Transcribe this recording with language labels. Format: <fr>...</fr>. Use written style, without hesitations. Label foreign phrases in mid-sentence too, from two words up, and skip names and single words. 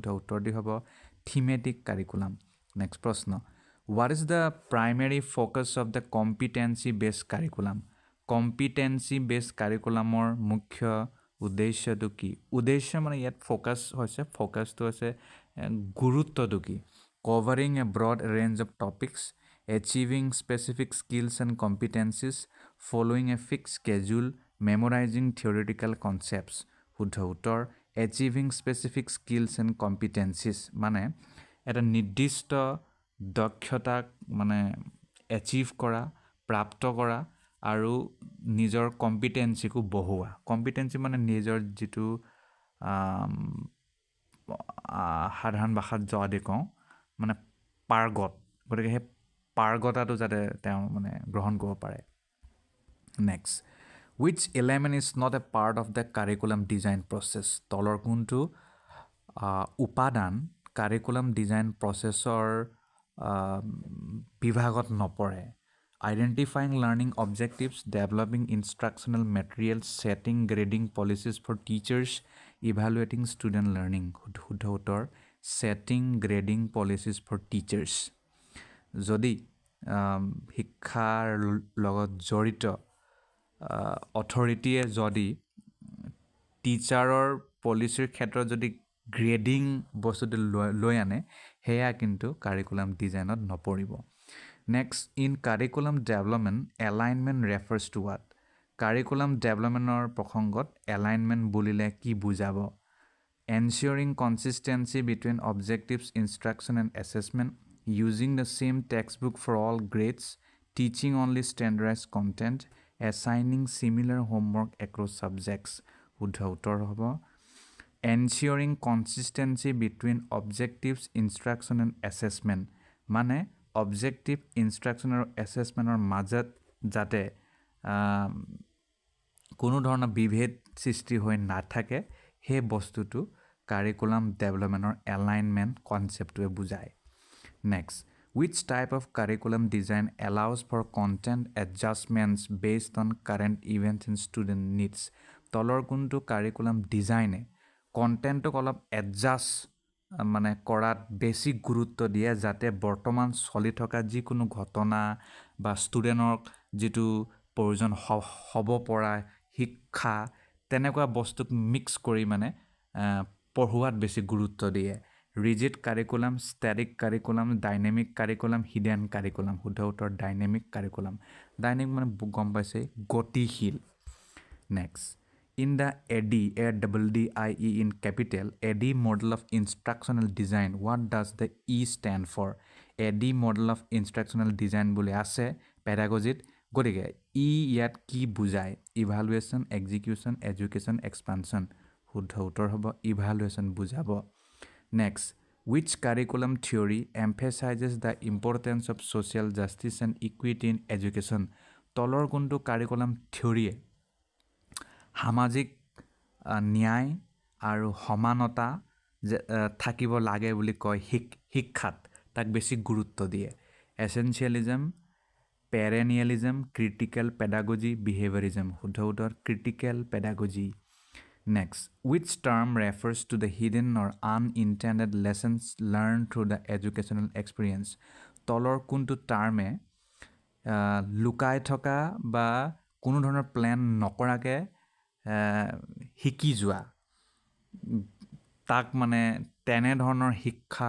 <as>উত্তৰটি হ'ব</as> <en>thematic curriculum next প্ৰশ্ন what is the primary focus of the competency based curriculum</en> <as>কম্পিটেঞ্চি বেছড কাৰিকুলামৰ মুখ্য উদ্দেশ্যটো কি উদ্দেশ্য মানে ইয়াত ফ'কাছটো হৈছে গুৰুত্বটো কি</as> <en>covering a broad range of topics, achieving specific skills and competencies, following a fixed schedule, memorizing theoretical concepts.</en> <as>শুদ্ধ উত্তৰ</as> <en>achieving specific skills and competencies</en> <as>মানে এটা নিৰ্দিষ্ট দক্ষতাক মানে এচিভ কৰা প্ৰাপ্ত কৰা আৰু নিজৰ কম্পিটেঞ্চিকো বঢ়োৱা কম্পিটেঞ্চি মানে নিজৰ যিটো সাধাৰণ ভাষাত যদি কওঁ মানে পাৰ্গত গতিকে সেই পাৰ্গতাটো যাতে তেওঁ মানে গ্ৰহণ কৰিব পাৰে নেক্সট</as> <en>which element is not a part of the curriculum design process</en> <as>তলৰ কোনটো উপাদান কাৰিকুলাম ডিজাইন প্ৰচেছৰ বিভাগত নপৰে</as> <en>identifying learning objectives developing instructional materials setting grading policies for teachers evaluating student learning</en> <as>শুদ্ধ উত্তৰ</as> <en>setting grading policies for teachers</en> <as>যদি শিক্ষাৰ লগত জড়িত অথৰিটিয়ে যদি টিচাৰৰ পলিচিৰ ক্ষেত্ৰত যদি গ্ৰেডিং বস্তুটো লৈ আনে সেয়া কিন্তু কাৰিকুলাম ডিজাইনত নপৰিব</as> <en>next in curriculum development alignment refers to what</en> <as>কাৰিকুলাম ডেভেলপমেণ্টৰ প্ৰসংগত এলাইনমেণ্ট বুলিলে কি বুজাব</as> <en>ensuring consistency between objectives, instruction and assessment, using the same textbook for all grades, teaching only standardized content, assigning similar homework across subjects.</en> <as>শুদ্ধ উত্তৰ হ'ব</as> <en>ensuring consistency between objectives, instruction and assessment</en> <as>মানে</as> <en>objective, instruction</en> <as>আৰু assessmentৰ মাজত যাতে কোনো ধৰণৰ বিভেদ সৃষ্টি হৈ নাথাকে সেই বস্তুটো কাৰিকুলাম ডেভেলপমেণ্টৰ এলাইনমেণ্ট কনচেপ্টটোৱে বুজায়</as> <en>নেক্সট which type of curriculum design allows for content adjustments based on current events and student needs</en> <as>তলৰ কোনটো কাৰিকুলাম ডিজাইনে কণ্টেণ্টক অলপ এডজাষ্ট মানে কৰাত বেছি গুৰুত্ব দিয়ে যাতে বৰ্তমান চলি থকা যিকোনো ঘটনা বা ষ্টুডেণ্টক যিটো প্ৰয়োজন হ'ব পৰা শিক্ষা তেনেকুৱা বস্তুক মিক্স কৰি মানে পঢ়ুৱাত বেছি গুৰুত্ব দিয়ে</as> <en>rigid curriculum static curriculum dynamic curriculum hidden curriculum</en> <as>শুদ্ধ উত্তৰ</as> <en>dynamic curriculum</en> <as>ডাইনেমিক মানে গম পাইছে গতিশীল নেক্সট</as> <en>in the ADDIE in capital AD model of instructional design what does the E stand for AD model of instructional design</en> <as>বুলি আছে</as> <en>pedagogy</en> <as>গতিকে ই ইয়াত কি বুজায়</as> <en>evaluation execution education expansion</en> <as>শুদ্ধ উত্তৰ হ'ব ইভালুৱেশ্যন বুজাব</as> <en>নেক্সট which curriculum theory emphasizes the importance of social justice and equity in education</en> <as>তলৰ কোনটো কাৰিকুলাম থিওৰিয়ে সামাজিক ন্যায় আৰু সমানতা থাকিব লাগে বুলি কয় শিক্ষাত তাক বেছি গুৰুত্ব দিয়ে</as> <en>এসেনশিয়ালিজম perennialism critical pedagogy behaviorism</en> <as>শুদ্ধ উত্তৰ</as> <en>critical pedagogy next which term refers to the hidden or unintended lessons learned through the educational experience</en> <as>তলৰ কোনটো টাৰ্মে লুকাই থকা বা কোনো ধৰণৰ প্ল্যান নকৰাকে শিকি যোৱা তাক মানে তেনে ধৰণৰ শিক্ষা</as>